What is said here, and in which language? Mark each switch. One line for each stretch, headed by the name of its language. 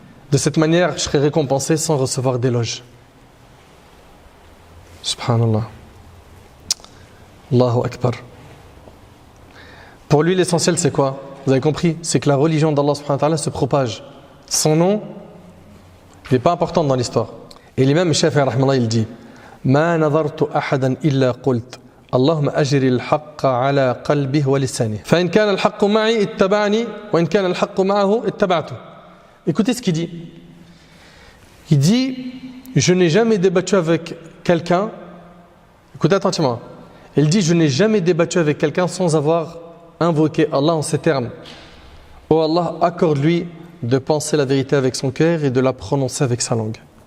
French: De cette manière, je serai récompensé sans recevoir d'éloges.
Arabic: Subhanallah. Allahu Akbar.
French: Pour lui, l'essentiel, c'est quoi? Vous avez compris? C'est que la religion d'Allah subhanahu wa ta'ala se propage. Son nom n'est pas important dans l'histoire. Et l'imam Shafi'i rahmallah, il dit:
Arabic: ما نظرت أحدا إلا قلت اللهم أجر الحق على قلبه ولسانه فإن كان الحق معي اتبعني وإن كان الحق معه اتبعته.
French: Écoutez ce qu'il dit. Il dit: je n'ai jamais débattu avec quelqu'un. Écoutez attentivement. Il dit: je n'ai jamais débattu avec quelqu'un sans avoir invoqué Allah en ces termes: oh Allah, accorde-lui de penser la vérité avec son cœur et de la prononcer avec sa langue.